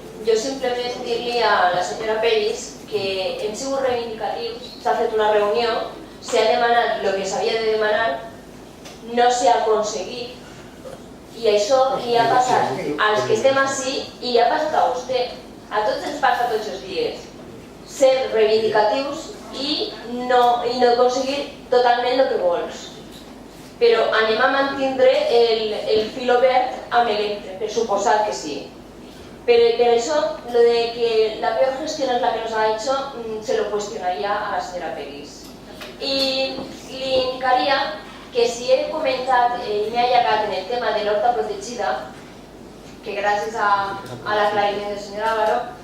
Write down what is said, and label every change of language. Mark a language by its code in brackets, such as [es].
[ca] jo simplement dir-li a la senyora Peris que hem sigut reivindicatius, s'ha fet una reunió, s'ha demanat el que s'havia de demanar, no s'ha aconseguit i això li ha passat als que estem ací i li ha passat a vostè. A tots ens passa tots els dies ser reivindicatius i no aconseguir totalment el que vols. Però anem a mantindre el fil obert amb l'Electre, per suposar que sí. Per això, lo de que [es] la peor gestión es la que nos ha hecho, se lo cuestionaría a la señora Peris. [ca] Y li indicaria que si he comentat i m'he allagat en el tema de l'horta protegida, que gràcies a l'aclariment del senyor Álvaro,